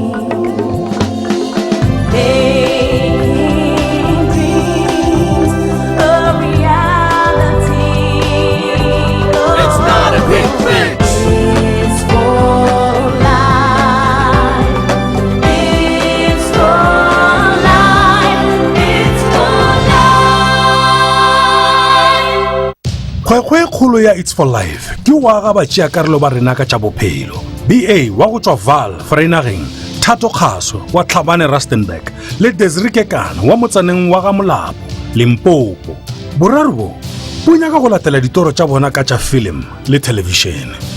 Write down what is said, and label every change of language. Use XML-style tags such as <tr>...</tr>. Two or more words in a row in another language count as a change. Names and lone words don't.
<en>Making dreams a reality. It's not a big thing. It's for life. It's for life. It's for life.</en> <nso>Kgwekgwe kgolo ya It's for Life ke wa ga ba tšea karolo ba rena ka tša bophelo. B.A wa go tšwa Vereeniging, Thato Kgaswe wa Tlhabane Rustenburg le Dezry wa motsaneng wa Ga-Molapo, Limpopo. Boraro bo nyaka go latela ditoro tša bona ka tša film le television.</nso>